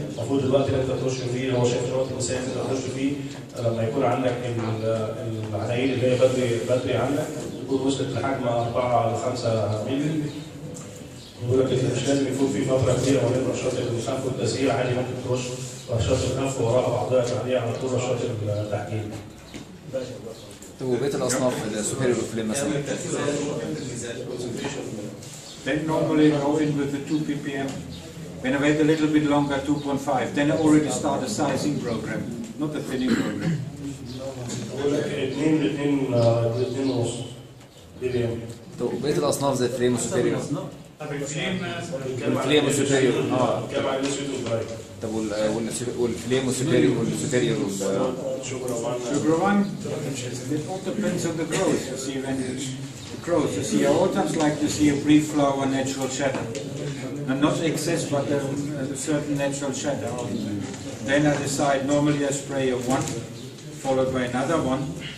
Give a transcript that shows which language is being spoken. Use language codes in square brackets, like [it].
[ar] المفروض الوقت اللي انت ترش فيه هو شايف الوقت المسائي اللي انت ترش فيه لما يكون عندك العنايل اللي هي بدري عندك تكون وصلت لحجم 4 ل 5 مللي. بيقول لك مش لازم يكون في فتره كبيره ما بين رشات الخف والتزهير، عادي ممكن ترش رشات الخف وراها بعضها بعديها على طول رشات التحجيل. طب وبقيه الاصناف السوبيريور فليم مثلا؟ [en] Then normally go in with the 2 ppm. When I wait a little bit longer, 2.5, then I already start a sizing program, not a thinning program. [ar] بقول لك 2 ونص بي. طب وبقيه الاصناف زي الفليم والسوبيريور؟ الفليم والسوبيريور بنتكلم عن الاسود والبرايت. طب والفليم والسوبيريور [en] Sugar one, it all depends on the growth. You see, when the growth, you see, I always like to see a brief flower natural shatter. And not excess, but a certain natural shatter. Then I decide, normally I spray a 1, followed by another 1.